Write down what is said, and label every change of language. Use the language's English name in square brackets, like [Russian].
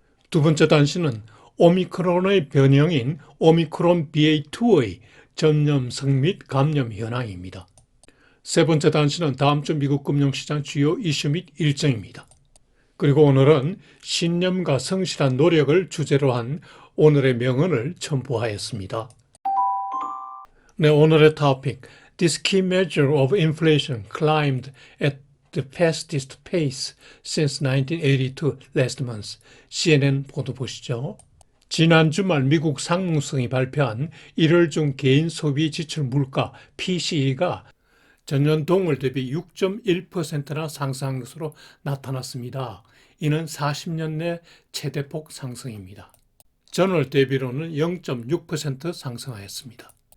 [Korean] 두 번째 단신은 오미크론의 변형인 오미크론 BA2의 전염성 및 감염 현황입니다. 세 번째 단신은 다음 주 미국 금융시장 주요 이슈 및 일정입니다. 그리고 오늘은 신념과 성실한 노력을 주제로 한 오늘의 명언을 첨부하였습니다. 네, 오늘의 토픽. [English] This key measure of inflation climbed at the fastest pace since 1982 last month. [Korean] CNN 보도 보시죠. 지난 주말 미국 상무성이 발표한 1월 중 개인 소비 지출 물가 PCE가 전년 동월 대비 6.1%나 상승한 것으로 나타났습니다. 이는 40년 내 최대폭 상승입니다. 전월 대비로는 0.6% 상승하였습니다.